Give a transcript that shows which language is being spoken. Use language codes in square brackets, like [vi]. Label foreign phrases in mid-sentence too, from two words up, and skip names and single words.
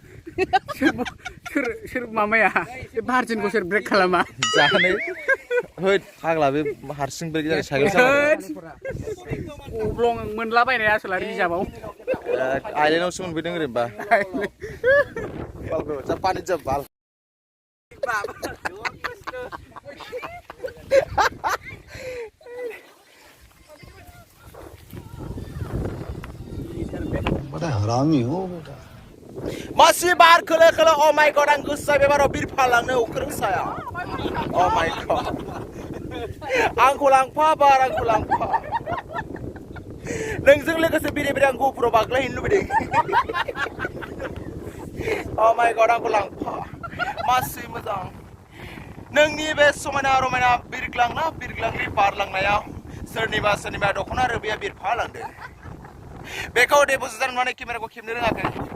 [brx] सोर मामाया भारजिनखौ सोर ब्रेक खालामा जानानै होद फाग्ला बे हारसिं ब्रेक जानाय साइकेल सालायनाया अब्लं मोनलाबायनाय आसोला रिजार्भआव आइलेण्डआवसो मोनफैदों ओरैनोबा पानि जा बाल [hi] बड़ा हरामी हो बेटा [brx] मासि बार खोलो खोलो [en] oh my god [brx] आं गोसो जाबाय बाराव बिरफालांनो अख्रां साया [en] oh my god [brx] आंखौ लांफा बार आंखौ लांफा नोंजों लोगोसे बिरे बिरे आं गफुराव बाग्लायहैनो लुबैदों [en] oh my god [brx] आंखौ लांफा मासि मोजां नोंनि बे समायना रमायना बिरग्लांना बिरग्लांनि बारलांनायाव सोरनिबा सोरनिबा दख'ना रोबिया बिरफालांदों बेखौ देब'जित नुनानै केमेराखौ खेबनो रोङाखै